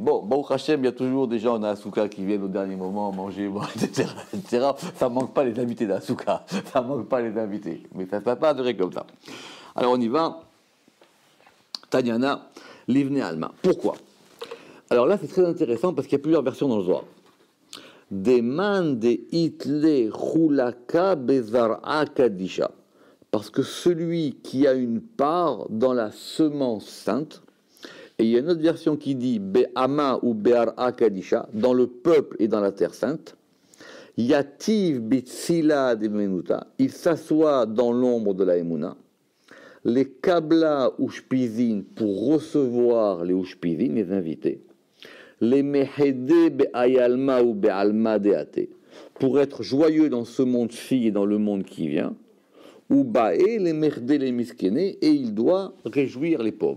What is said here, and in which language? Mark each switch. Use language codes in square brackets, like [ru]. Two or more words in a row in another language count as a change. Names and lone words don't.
[fr] Bon, [he] ברוך השם, [fr] il y a toujours des gens dans la souka qui viennent au dernier moment manger, etc., etc. Ça ne manque pas les invités dans la souka. Ça ne manque pas les invités. Mais ça ne va pas durer comme ça. Alors, on y va. Tanyana, [arc] לבני עלמא. [fr] Pourquoi? Alors là, c'est très intéressant parce qu'il y a plusieurs versions dans le Zohar. [arc] מאן דאית ליה חולקא בזרעא קדישא. [fr] Parce que celui qui a une part dans la semence sainte, et il y a une autre version qui dit [arc] בעמא או בארעא קדישא, [fr] dans le peuple et dans la terre sainte, [arc] יתיב בצלא דמהימנותא, [fr] il s'assoit dans l'ombre de la emuna, les [arc] לקבלא אושפיזין [fr] pour recevoir les ushpizin, les invités, les [arc] מחדי בהאי עלמא ובעלמא דאתי, [fr] pour être joyeux dans ce monde-ci et dans le monde qui vient, ou bae les mehde les miskene, et il doit réjouir les pauvres.